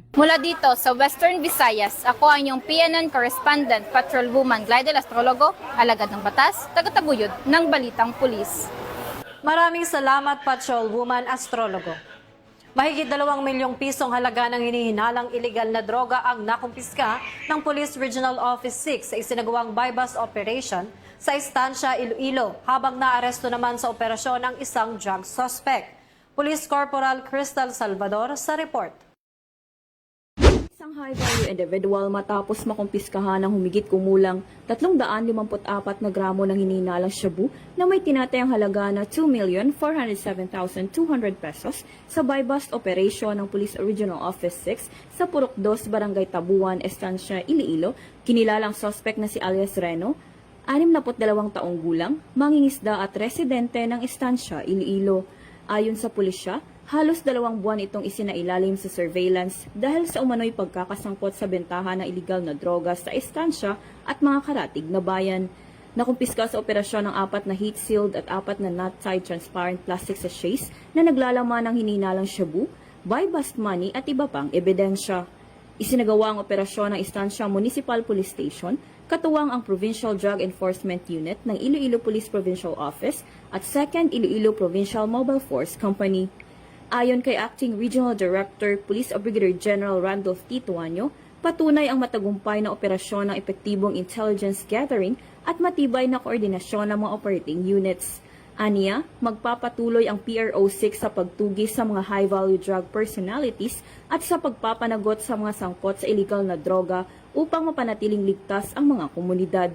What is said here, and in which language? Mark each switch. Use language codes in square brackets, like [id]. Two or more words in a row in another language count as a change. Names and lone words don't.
[tl] Mula dito sa Western Visayas, ako ang inyong PNN correspondent, Patrolwoman Glidel Astrologo, alagad ng batas, tagataguyod ng Balitang Pulis. Maraming salamat, Patrolwoman Astrologo. Mahigit 2 milyong pisong halaga ng hinihinalang iligal na droga ang nakumpiska ng Police Regional Office 6 sa isinagawang [en] buy-bust operation [tl] sa Estancia, Iloilo, habang naaresto naman sa operasyon ang isang [en] drug suspect. [tl] Police Corporal Crystal Salvador sa report. Isang [en] high-value individual [tl] matapos makumpiskahan ng humigit kumulang 354 na gramo ng hinihinalang shabu na may tinatayang halaga na 2,407,200 pesos sa [en] buy-bust operation [tl] ng Police Regional Office 6 sa Purok 2, Barangay Tabuan, Estancia, Iloilo. Kinilalang suspect na si alias Reno, 62 taong gulang, mangingisda at residente ng Estancia, Iloilo. Ayon sa pulisya, halos 2 buwan itong isinailalim sa surveillance dahil sa umano'y pagkakasangkot sa bentahan ng iligal na droga sa Estancia at mga karatig na bayan. Nakumpiska sa operasyon ng 4 na heat-sealed at 4 na [en] knot-tied transparent plastic sachets [tl] na naglalaman ng hinihinalang shabu, [en] buy-bust money [tl] at iba pang ebidensya. Isinagawa ang operasyon ng Estancia Municipal Police Station, katuwang ang Provincial Drug Enforcement Unit ng Iloilo Police Provincial Office at 2nd Iloilo Provincial Mobile Force Company. Ayon kay Acting Regional Director, Police Brigadier General Randolph T. Tuanyo, patunay ang matagumpay na operasyon ng epektibong [en] intelligence gathering [tl] at matibay na koordinasyon ng mga [en] operating units. [tl] Aniya, magpapatuloy ang PRO6 sa pagtugis sa mga [en] high-value drug personalities [tl] at sa pagpapanagot sa mga sangkot sa iligal na droga upang mapanatiling ligtas ang mga komunidad.